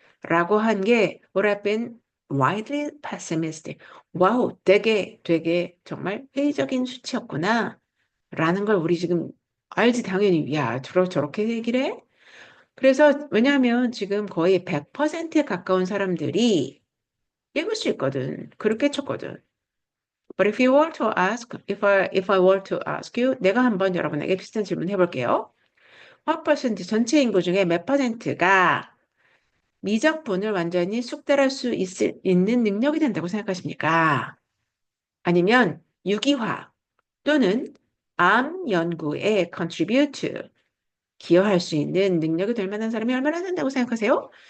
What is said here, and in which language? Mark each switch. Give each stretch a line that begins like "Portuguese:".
Korean: 라고 한 게
English: would have been widely pessimistic.
Korean: 와우, 되게 정말 회의적인 수치였구나. 라는 걸 우리 지금 알지 당연히. 야, 저렇게 얘기를 해? 그래서 왜냐하면 지금 거의 100%에 가까운 사람들이 읽을 수 있거든. 그렇게 쳤거든.
English: But if you were to ask, if I were to ask you,
Korean: 내가 한번 여러분에게 비슷한 질문 해볼게요. what 퍼센트 전체 인구 중에 몇 퍼센트가 미적분을 완전히 숙달할 수 있는 능력이 된다고 생각하십니까? 아니면 유기화 또는 암 연구에 contribute, 기여할 수 있는 능력이 될 만한 사람이 얼마나 된다고 생각하세요?